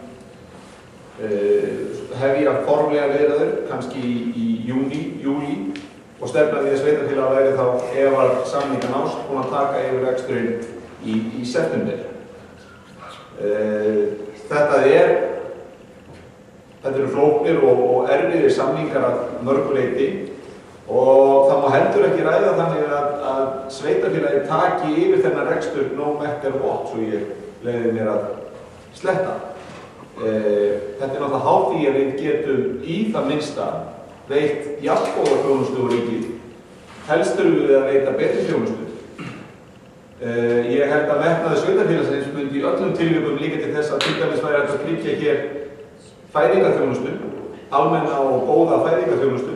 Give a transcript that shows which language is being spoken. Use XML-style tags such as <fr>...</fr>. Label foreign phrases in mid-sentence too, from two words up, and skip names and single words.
<is>hefja formlega viðræður, kannski í júlí og stefna því að sveitarfélag væri þá ef að samninga nást búin að taka yfir reksturinn í september. Þetta eru flóknir og erfiðir samningar að mörgu leyti og það má heldur ekki ræða þannig að sveitarfélagi taki yfir þennan rekstur</is> <en>no matter what,</en> <is>svo ég leyfi mér að sletta. Þetta er náttúrulega háð því að við getum í það minnsta veitt jafngóða þjónustu úr ríkið. Helst þurfum við að veita betri þjónustu. Ég held að metnaður sveitarfélagsins myndi í öllum tilvikum líka til þess að til dæmis væri hægt að tryggja hér fæðingarþjónustu, almenna og góða fæðingarþjónustu.</is>